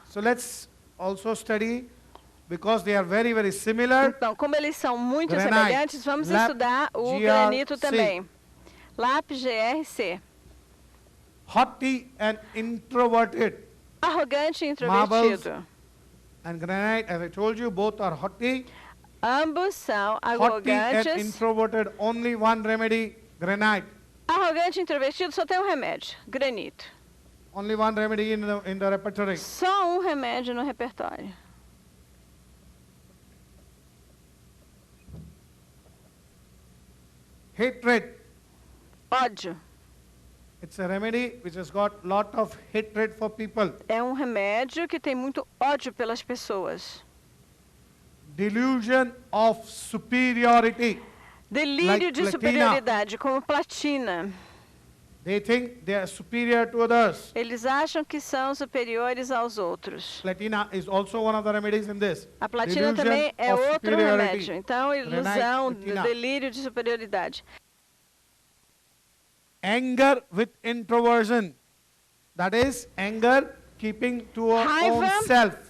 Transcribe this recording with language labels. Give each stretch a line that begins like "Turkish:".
English: So let's also study, because they are very, very similar.
Portuguese: Então, como eles são muito semelhantes, vamos estudar o granito também. Lápis GRC.
English: Haughty and introverted.
Portuguese: Arrogante e introvertido.
English: Marbles and granite, as I told you, both are haughty.
Portuguese: Ambos são arrogantes.
English: Haughty and introverted, only one remedy. Granite.
Portuguese: Arrogante e introvertido só tem um remédio, granito.
English: Only one remedy in the repertory.
Portuguese: Só um remédio no repertório.
English: Hatred.
Portuguese: Ódio.
English: It's a remedy which has got lot of hatred for people.
Portuguese: É um remédio que tem muito ódio pelas pessoas.
English: Delusion of superiority.
Portuguese: Delírio de superioridade, como platina.
English: They think they are superior to others.
Portuguese: Eles acham que são superiores aos outros.
English: Platina is also one of the remedies in this.
Portuguese: A platina também é outro remédio. Então, ilusão, delírio de superioridade.
English: Anger with introversion. That is, anger keeping to our own self.